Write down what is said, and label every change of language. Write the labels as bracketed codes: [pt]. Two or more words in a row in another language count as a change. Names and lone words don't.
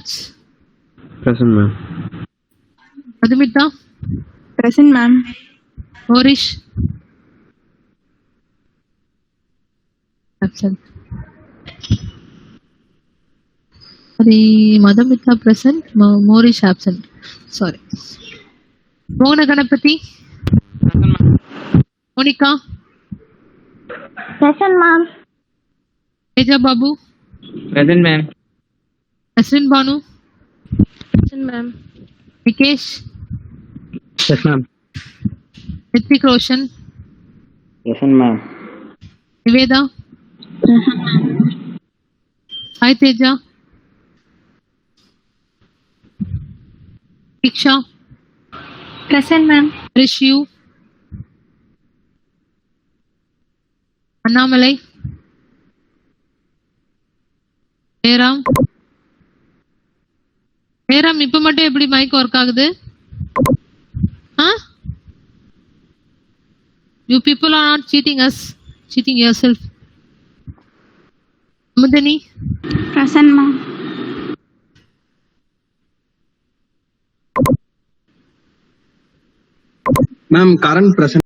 [en] Present, ma'am. Madhumita. Present, ma'am. Horish. Absent. Madhumita present. Morish absent. Sorry. Mona Ganapati. Monica. Present, ma'am. Teja Babu. Present, ma'am. Nasrin Banu. Present, ma'am. Vikesh. Yes, ma'am. Hrithik Roshan. Present, ma'am. Niveda. Hi Teja. Diksha. Present, ma'am. Rishu. Annamalai. Jayram. [ta] Jayram இப்ப மட்டும் எப்படி [en] mic work [ta] ஆகுது? [en] You people are not cheating us, cheating yourself. Mudani. Present, ma'am. Ma'am, current present.